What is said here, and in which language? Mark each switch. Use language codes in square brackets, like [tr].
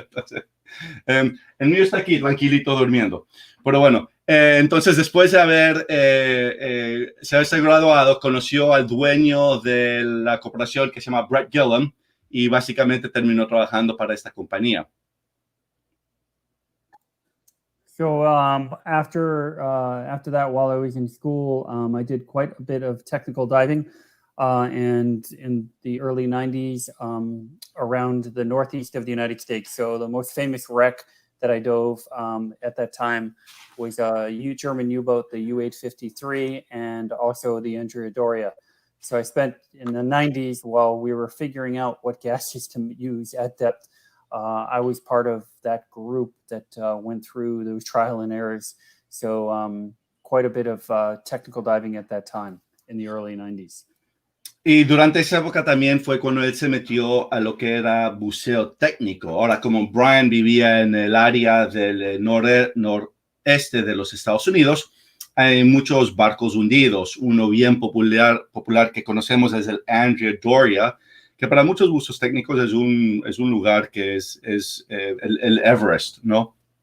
[es] Entonces, el mío está aquí tranquilito durmiendo. Pero bueno, entonces después de haberse graduado, conoció al dueño de la corporación que se llama Brett Gillam, y básicamente terminó trabajando para esta compañía. [en] So after that, while I was in school, I did quite a bit of technical diving, and in the early 90s, around the northeast of the United States. So the most famous wreck that I dove at that time was a German U-boat, the U-853, and also the Andrea Doria. So I spent in the 90s, while we were figuring out what gases to use at depth, I was part of that group that went through those trial and errors. So quite a bit of technical diving at that time in the early 90s. [es] Y durante esa época también fue cuando él se metió a lo que era buceo técnico. Ahora, como Brian vivía en el área del noreste de los Estados Unidos, hay muchos barcos hundidos. Uno bien popular que conocemos es el Andrea Doria, que para muchos buzos técnicos es un lugar que es el Everest, ¿no?